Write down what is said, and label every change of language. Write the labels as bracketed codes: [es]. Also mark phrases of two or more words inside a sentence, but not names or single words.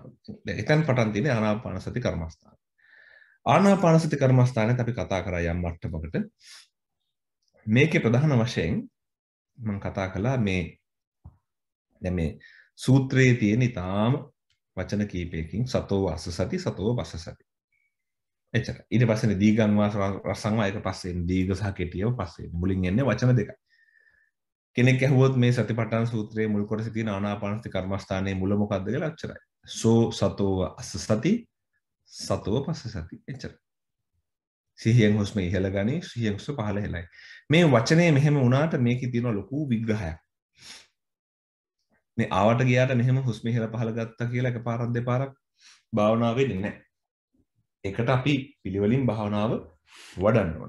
[si] දැන් එතන පටන් තියෙන්නේ ආනාපාන සති කර්මස්ථාන. ආනාපාන සති කර්මස්ථානයේත් අපි කතා කරා යම් මට්ටමකට. මේකේ ප්‍රධාන වශයෙන් මම කතා කළා මේ දැන් මේ සූත්‍රයේ තියෙන ඊටාම වචන කීපයකින් [pi] සතෝ අස්ස සති සතෝ වස්ස සති. [si] එච්චර. ඊට පස්සේ [pi] දීගං වාස රසං වා [si] එක පස්සේ දීඝ සහ කෙටියව පස්සේ මුලින් එන්නේ වචන දෙකයි. කෙනෙක් ඇහුවොත් මේ සතිපට්ඨාන සූත්‍රයේ මුල් කොටසේ තියෙන ආනාපාන සති කර්මස්ථානයේ මුල මොකක්ද කියලා අච්චරයි. [pi] සෝ සතෝ අස්ස සති සතෝ පස්ස සති. [si] එච්චර. සිහියෙන් හුස්ම ඉහළ ගනි, සිහියෙන් හුස්ම පහළ හෙලයි. මේ වචනේ මෙහෙම වුණාට මේකේ තියෙන ලොකු විග්‍රහයක්. මේ ආවට ගියාට මෙහෙම හුස්ම ඉහළ පහළ ගත්තා කියලා එකපාරක් දෙපාරක් භාවනාව වෙන්නේ නැහැ. ඒකට අපි පිළිවෙලින් භාවනාව වඩන්න ඕන.